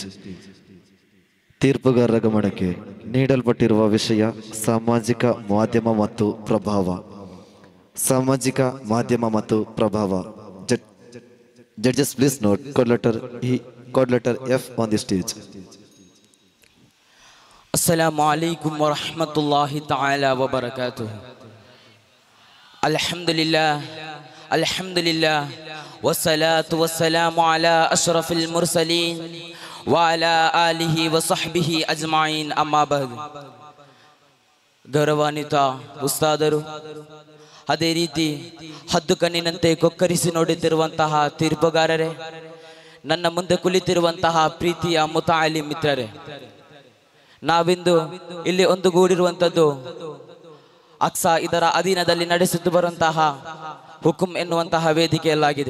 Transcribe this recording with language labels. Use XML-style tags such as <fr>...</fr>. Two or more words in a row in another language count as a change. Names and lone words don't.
<kn>ತೀರ್ಪುಗಾರರ ಗಮನಕ್ಕೆ ನೀಡಲ್ಪಟ್ಟಿರುವ ವಿಷಯ ಸಾಮಾಜಿಕ ಮಾಧ್ಯಮ ಮತ್ತು ಪ್ರಭಾವ.</kn> <en>Judges please note code letter F on the stage.</en> <ar>السلام عليكم ورحمة الله تعالى وبركاته. الحمد لله والصلاة والسلام على أشرف المرسلين وعلى آله وصحبه أجمعين أما بعد.</ar> <kn>ಗೌರವಾನ್ವಿತ ಉಸ್ತಾದರು, ಅದೇ ರೀತಿ ಹದ್ದು ಕಣ್ಣಿನಂತೆ ಕೊಕ್ಕರಿಸಿ ನೋಡುತ್ತಿರುವಂತಹ ತೀರ್ಪುಗಾರರೇ, ನನ್ನ ಮುಂದೆ ಕುಳಿತಿರುವಂತಹ ಪ್ರೀತಿಯ ಮುತಾಲಿ ಮಿತ್ರರೇ, ನಾವಿಂದು ಇಲ್ಲಿ ಒಂದುಗೂಡಿರುವಂಥದ್ದು ಅಕ್ಸಾ ಇದರ ಅಧೀನದಲ್ಲಿ ನಡೆಸುತ್ತಾ ಬರುವಂತಹ ಹುಕುಂ ಎನ್ನುವಂತಹ ವೇದಿಕೆಯಲ್ಲಾಗಿದೆ.</kn>